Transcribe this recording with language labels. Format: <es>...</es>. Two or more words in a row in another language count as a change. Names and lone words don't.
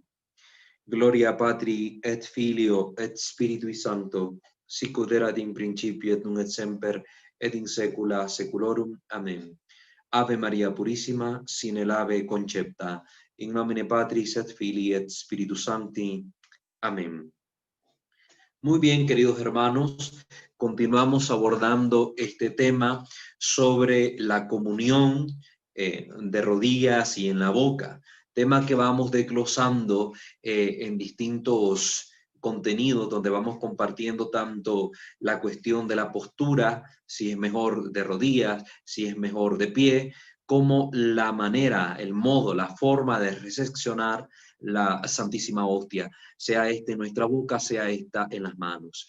<la>Gloria Patri et Filio et Spiritui Sancto, sicut erat in principio et nunc et semper et in saecula saeculorum. Amen. Ave Maria Purissima, sine labе concepta, in nomine Patris et Filii et Spiritus Sancti.</la> <es>Amén. Muy bien, queridos hermanos, continuamos abordando este tema sobre la comunión de rodillas y en la boca, tema que vamos desglosando en distintos contenidos donde vamos compartiendo tanto la cuestión de la postura, si es mejor de rodillas, si es mejor de pie, como la manera, el modo, la forma de recepcionar la Santísima Hostia, sea esta en nuestra boca, sea esta en las manos.</es>